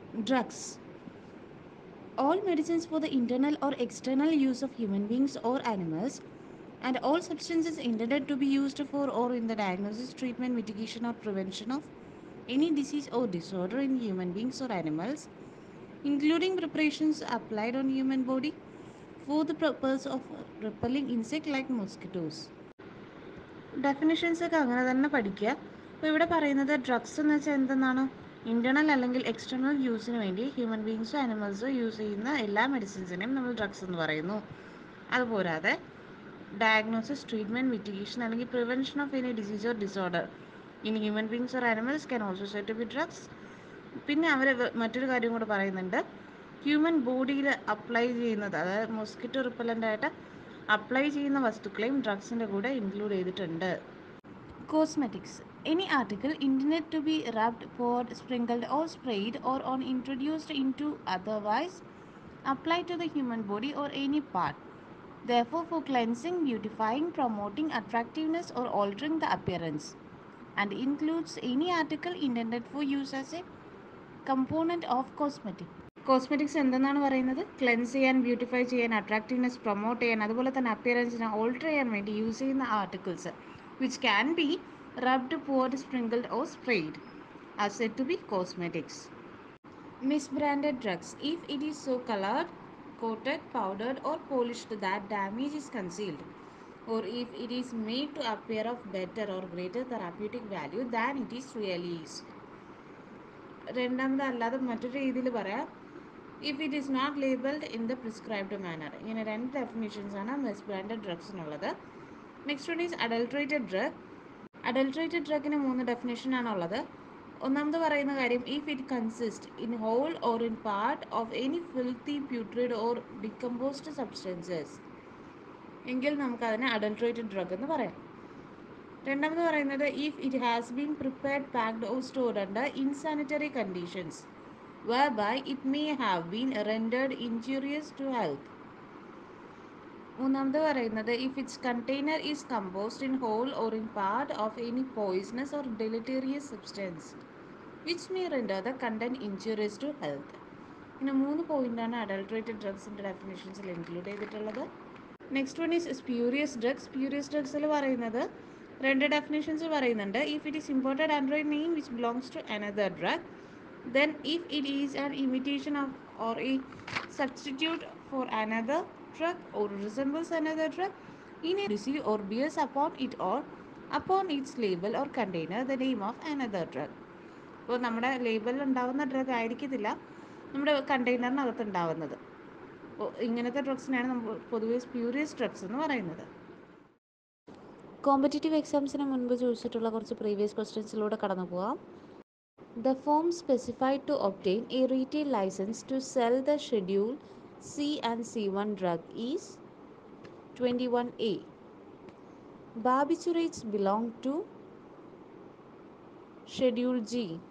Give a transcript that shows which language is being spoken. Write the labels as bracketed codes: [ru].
[en] Drugs: all medicines for the internal or external use of human beings or animals, and all substances intended to be used for or in the diagnosis, treatment, mitigation or prevention of any disease or disorder in human beings or animals, including preparations applied on human body for the purpose of repelling insect like mosquitoes. [ml] Definitions ഒക്കെ അങ്ങനെ തന്നെ പഠിക്കുക. അപ്പോൾ ഇവിടെ പറയുന്നത് drugs എന്ന് വെച്ചാൽ എന്തെന്നാണ്, internal അല്ലെങ്കിൽ എക്സ്റ്റേണൽ യൂസിന് വേണ്ടി ഹ്യൂമൻ ബീങ്സോ ആനിമൽസോ യൂസ് ചെയ്യുന്ന എല്ലാ മെഡിസിൻസിനെയും നമ്മൾ ഡ്രഗ്സ് എന്ന് പറയുന്നു. [en] അതുപോരാതെ diagnosis, treatment, mitigation അല്ലെങ്കിൽ prevention of any disease or disorder in human beings or animals can also said to be drugs. [ml] പിന്നെ അവർ മറ്റൊരു കാര്യം കൂടെ പറയുന്നുണ്ട്, ഹ്യൂമൻ ബോഡിയിൽ അപ്ലൈ ചെയ്യുന്നത്, അതായത് മോസ്കിറ്റോ റിപ്പലൻ്റായിട്ട് അപ്ലൈ ചെയ്യുന്ന വസ്തുക്കളെയും ഡ്രഗ്സിൻ്റെ കൂടെ ഇൻക്ലൂഡ് ചെയ്തിട്ടുണ്ട്. [en] Cosmetics. Any article intended to be rubbed, poured, sprinkled or sprayed or on introduced into otherwise applied to the human body or any part. Therefore for cleansing, beautifying, promoting attractiveness or altering the appearance, and includes any article intended for use as a component of cosmetic. [ml] Cosmetics എന്തെന്നാണ് പറയുന്നത്, cleanse ചെയ്യാൻ, beautify ചെയ്യാൻ, attractiveness promote ചെയ്യാൻ, അതുപോലെ തന്നെ അപ്പിയറൻസിനെ alter ചെയ്യാൻ വേണ്ടി use ചെയ്യുന്ന articles [en] Which can be rubbed, poured, sprinkled or sprayed are said to be cosmetics. Misbranded drugs. If it is so colored, coated, powdered or polished that damage is concealed, or if it is made to appear of better or greater therapeutic value than it is really is. [ml] രണ്ടാമത് അല്ലാതെ മറ്റൊരു രീതിയിൽ പറയാം, [en] If it is not labelled in the prescribed manner. [ml] ഇങ്ങനെ രണ്ട് definitions ആണ് misbranded ഡ്രഗ്സിനുള്ളത്. [en] Next one is adulterated drug. [ml] Adulterated ഡ്രഗിന് 3 ഡെഫിനേഷനാണുള്ളത്. ഒന്നാമത് പറയുന്ന കാര്യം, [en] if it consist in whole or in part of any filthy, putrid or decomposed substances, [ml] എങ്കിൽ നമുക്കതിനെ അഡൾട്രേറ്റഡ് ഡ്രഗ് എന്ന് പറയാം. രണ്ടാമത് പറയുന്നത്, [en] If it has been prepared, packed or stored under insanitary conditions whereby it may have been rendered injurious to health. [ml] മൂന്നാമത് പറയുന്നത്, [en] If its container is composed in whole or in part of any poisonous or deleterious substance which may render the content injurious to health. [ml] ഇങ്ങനെ 3 പോയിന്റാണ് adulterated ഡ്രഗ്സിൻ്റെ ഡെഫിനേഷൻസിൽ include ചെയ്തിട്ടുള്ളത്. [en] Next one is spurious drugs. [ml] Spurious ഡ്രഗ്സിൽ പറയുന്നത് 2 definitions പറയുന്നുണ്ട്. [en] If it is imported under a name which belongs to another drug, then if it is an imitation of or a substitute for another drug or resembles another drug in a receive or bears upon it or upon its label or container the name of another drug. [ml] അപ്പോൾ നമ്മുടെ ലേബലിൽ ഉണ്ടാവുന്ന drug ആയിരിക്കത്തില്ല നമ്മുടെ കണ്ടെയ്നറിനകത്ത് ഉണ്ടാവുന്നത്. അപ്പോൾ ഇങ്ങനത്തെ ഡ്രഗ്സിനാണ് നമ്മൾ പൊതുവെ സ്പ്യൂരിയസ് ഡ്രഗ്സ് എന്ന് പറയുന്നത്. കോമ്പറ്റേറ്റീവ് എക്സാംസിന് മുൻപ് ചോദിച്ചിട്ടുള്ള കുറച്ച് പ്രീവിയസ് ക്വസ്റ്റ്യൻസിലൂടെ കടന്നു പോകാം. [en] The form specified to obtain a retail license to sell the Schedule C and C1 drug is 21A. Barbiturates belong to Schedule G.